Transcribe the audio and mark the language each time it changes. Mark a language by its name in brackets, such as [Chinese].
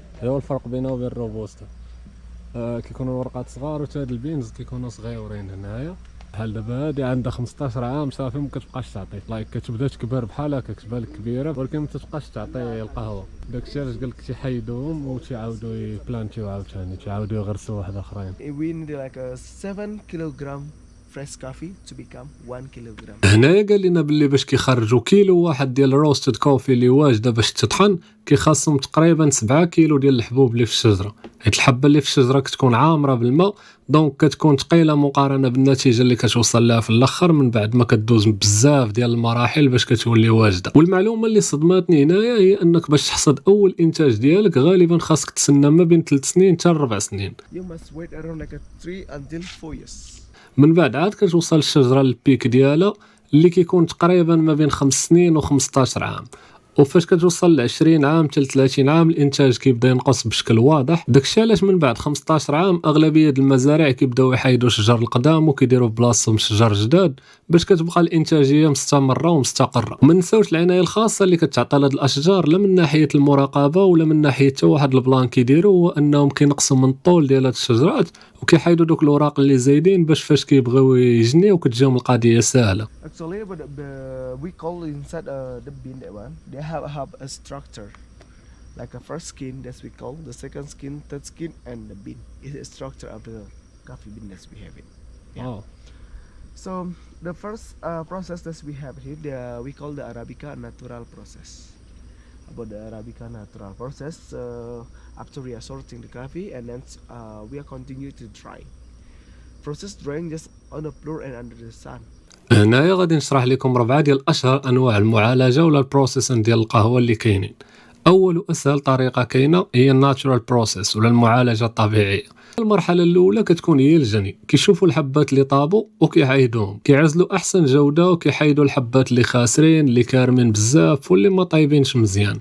[Arabic] هذا هو الفرق بينه وبين الروبوستا. كيكونوا الورقات صغار وهاد البينز كيكونوا صغيورين هنايا. بحال دابا هادي عندها 15 عام صافي ما كتبقاش تعطي لايك كتبدا تكبر بحال هكا كتبان لك كبيره ولكن ما تبقاش تعطي القهوه. داكشي علاش قال لك تيحيدوهم وتيعاودوا يبلانتيو عاوتاني تيعاودوا يغرسوا واحد اخرين. [English] We need like a 7 kilogram fresh coffee to become 1 kilogram. [Arabic] هنايا قال لنا باللي باش كيخرجوا كيلو واحد ديال الروستد كوفي اللي واجده باش تطحن كيخاصهم تقريبا 7 كيلو ديال الحبوب اللي في الشجره. حيت الحبه اللي في الشجره كتكون عامره بالماء دونك كتكون ثقيله مقارنه بالنتيجه اللي كتوصل لها في الاخر من بعد ما كدوز بزاف ديال المراحل باش كتولي واجده. والمعلومه اللي صدماتني هنايا هي انك باش تحصد اول انتاج ديالك غالبا خاصك تسنى ما بين 3 سنين حتى 4 سنين. [English] You must wait around like a 3 until 4 years. [Arabic] من بعد عاد كتوصل الشجره للبيك ديالها اللي كيكون تقريبا ما بين 5 سنين و15 عام. وفاش كتوصل ل 20 عام حتى ل 30 عام الانتاج كيبدا ينقص بشكل واضح. داكشي علاش من بعد 15 عام اغلبيه المزارع كيبداو يحيدوا شجر القدام وكيديروا بلاصتهم شجر جداد باش كتبقى الانتاجيه مستمره ومستقره. وما نساوش العنايه الخاصه اللي كتعطى لهاد الاشجار لا من ناحيه المراقبه ولا من ناحيه حتى واحد البلان كيديروا هو انهم كينقصوا من الطول ديال هاد الشجرات وكيحيدوا دوك الاوراق اللي زايدين باش فاش كيبغيو يجنيو كتجيهم القضيه سهله. [English] Actually, but we call inside the bean that one. They have a structure, like a first skin that we call, the second skin, third skin, and the bean is a structure of the coffee bean that we have it. Yeah. So the first process that we have here, we call the Arabica natural process. About the Arabica natural process, after we are sorting the coffee, and then we are continue to dry. Process drying just on the floor and under the sun. [Arabic] هنايا غادي نشرح لكم 4 ديال اشهر انواع المعالجه ولا البروسيسين ديال القهوه اللي كاينين. اول واسهل طريقه كاينه هي الناتشورال بروسيس ولا المعالجه الطبيعيه. المرحله الاولى كتكون هي الجني. كيشوفوا الحبات اللي طابوا وكيعايدوهم كيعزلوا احسن جوده وكيحيدوا الحبات اللي خاسرين اللي كارمين بزاف واللي ما طايبينش مزيان.